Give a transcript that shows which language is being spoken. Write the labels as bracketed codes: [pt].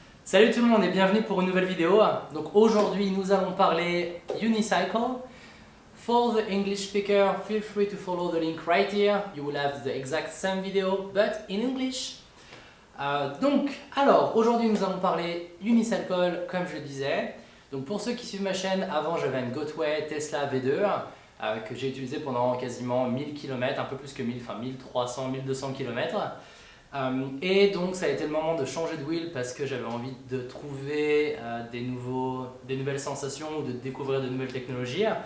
[fr] Salut tout le monde et bienvenue pour une nouvelle vidéo. Donc aujourd'hui nous allons parler unicycle. [en] For the English speaker, feel free to follow the link right here. You will have the exact same video but in English. [fr] Alors aujourd'hui nous allons parler unicycle comme je le disais. Donc pour ceux qui suivent ma chaîne, avant j'avais une Gotway Tesla V2 que j'ai utilisé pendant quasiment 1000 km, un peu plus que 1000, enfin 1300, 1200 km. Et donc ça a été le moment de changer de wheel parce que j'avais envie de trouver des nouvelles sensations ou de découvrir de nouvelles technologies.